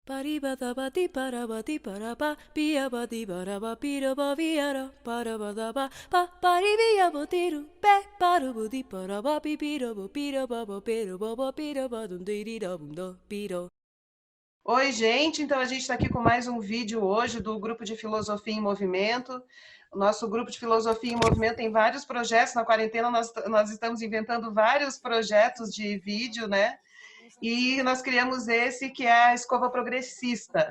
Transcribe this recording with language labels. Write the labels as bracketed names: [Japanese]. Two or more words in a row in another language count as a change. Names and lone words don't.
[Portuguese] Paribadabati parabati paraba piabati paraba piraba viara parabadaba pa paribiabotiru pe parabudi paraba pipirabo piraba piraba piraba dundirida piro. Oi, gente! Então a gente está aqui com mais um vídeo hoje do Grupo de Filosofia em Movimento. O nosso Grupo de Filosofia em Movimento tem vários projetos. Na quarentena nós estamos inventando vários projetos de vídeo, né? E nós criamos esse que é a Escova Progressista.